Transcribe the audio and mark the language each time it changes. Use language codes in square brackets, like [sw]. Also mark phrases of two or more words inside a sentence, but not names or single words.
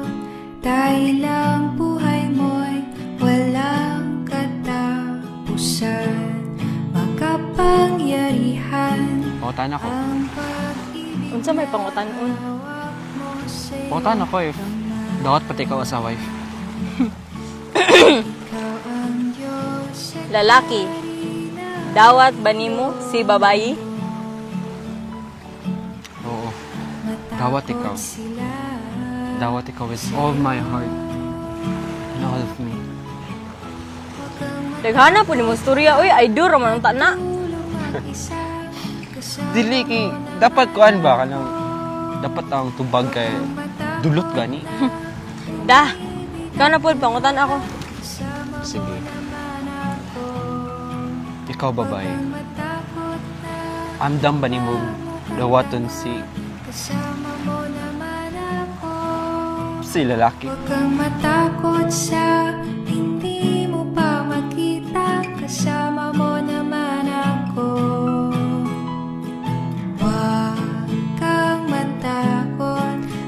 [tl] Dahil ang buhay mo'y walang katapusan. Makapangyarihan [ceb] Pangutan ako. [tl] ang pag-ibig. [ceb] Unsa may pangutan-on? Pangutan ako eh. Dapat pati ikaw sa wife. Lalaki. Dawat ba nimo si babayi? Oo. Dawat ikaw. Dawat ikaw [en] with all my heart. And all of me. [ceb] Daghana po nimo storya. Uy, ay duro man unta na. Dili ki, dapat kuan ba kanang dapat ang tubag kay dulot gani. Dah. Ikaw na po, pangutan ako. Sige. Ikaw babae. Amdam ba nimo dawaton si lalaki? [tl] Huwag kang matakot sa hindi mo pa makita. Kasama mo naman ako. Huwag kang matakot.